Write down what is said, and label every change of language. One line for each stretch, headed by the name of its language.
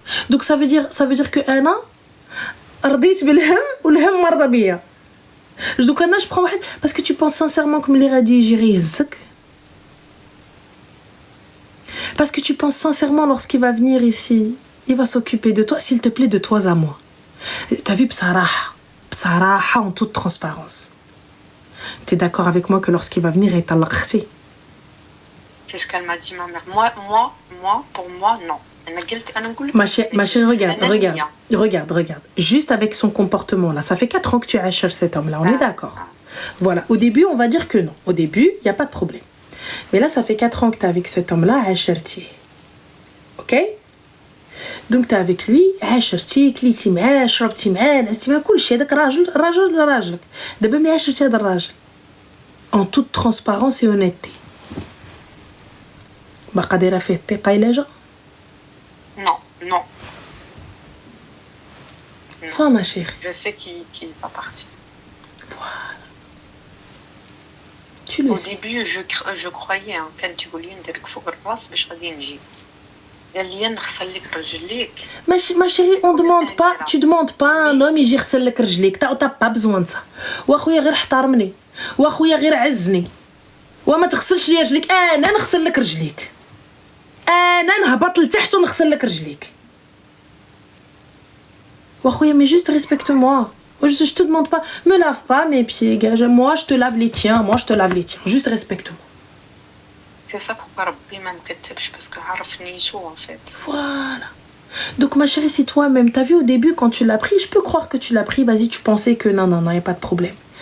French: Donc ça veut dire que
Arabic: انا رضيت بالهم والهم مرضى بيا.
French: Donc انا je prends واحد parce que tu penses sincèrement que
Arabic: ملي غادي يجي يهزك.
French: Parce que tu penses sincèrement lorsqu'il va venir ici, il va s'occuper de toi, s'il te plaît, de toi à moi. T'as vu, bsaraha, en toute transparence. T'es d'accord avec moi que lorsqu'il va venir, il est al-akhti? C'est ce qu'elle m'a dit, ma mère. Moi, pour moi, non. Ma chérie, regarde. Juste avec son comportement là, ça fait 4 ans que tu achètes cet homme là, on est d'accord. Voilà, au début, on va dire que non. Au début, il n'y a pas de problème. Mais là, ça fait 4 ans que tu es avec cet homme-là,
Arabic: عاشرتي.
French: Ok? Donc, tu es avec lui,
Arabic: عاشرتي, كليتي معاه, شربتي معاه, نعستي معاه, كل شيء. هذاك راجلك. دابا ملي عاشرتي هذا الراجل.
French: En toute transparence et honnêteté.
Arabic: باقا دايره فيه الثقة إلا جا؟
French: Non. Enfin, ma chérie. Je sais qu'il va partir. Voilà. Tu le sais. Au début, je croyais quand tu voulais
Arabic: نديرك فوق الراس باش غادي نجي. قال لي نغسل لك رجليك.
French: Ma chérie, on demande pas, tu demandes pas à un homme
Arabic: يجي يغسل لك رجليك.
French: T'as pas besoin de ça.
Arabic: واخويا غير احترمني. واخويا غير عزني. وما تغسلش لي رجليك، انا نغسل لك رجليك. انا نهبط لتحت ونغسل لك رجليك.
French: واخويا mais juste respecte-moi. Je te demande pas, me lave pas mes pieds, gars. Moi, je te lave les tiens. Juste respecte-moi. C'est ça pourquoi Rabbi m'a مكتبش parce que
Arabic: عرفني شو
French: en fait. Voilà. Donc, ma chérie, si toi-même, t'as vu au début, quand tu l'as pris, je peux croire que tu l'as pris, vas-y, tu pensais que non, y a pas de problème.